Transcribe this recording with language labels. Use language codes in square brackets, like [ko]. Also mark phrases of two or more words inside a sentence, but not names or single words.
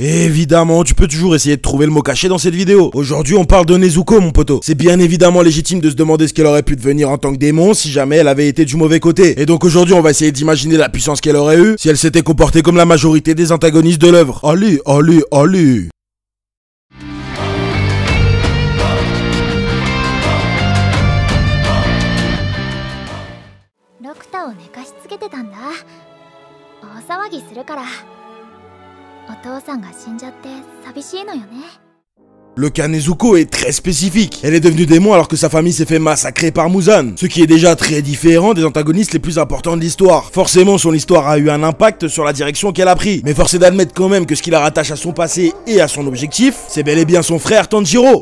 [fr] Et évidemment, tu peux toujours essayer de trouver le mot caché dans cette vidéo. Aujourd'hui, on parle de Nezuko, mon poteau. C'est bien évidemment légitime de se demander ce qu'elle aurait pu devenir en tant que démon si jamais elle avait été du mauvais côté. Et donc aujourd'hui, on va essayer d'imaginer la puissance qu'elle aurait eue si elle s'était comportée comme la majorité des antagonistes de l'œuvre. Allez, allez, allez. [ja] ロクタを寝かしつけてたんだ。大騒ぎするから。お父さんが死んじゃって寂しいのよね。 [fr] Le cas Nezuko est très spécifique. Elle est devenue démon alors que sa famille s'est fait massacrer par Muzan. Ce qui est déjà très différent des antagonistes les plus importants de l'histoire. Forcément, son histoire a eu un impact sur la direction qu'elle a pris. Mais force est d'admettre quand même que ce qui la rattache à son passé et à son objectif, c'est bel et bien son frère Tanjiro.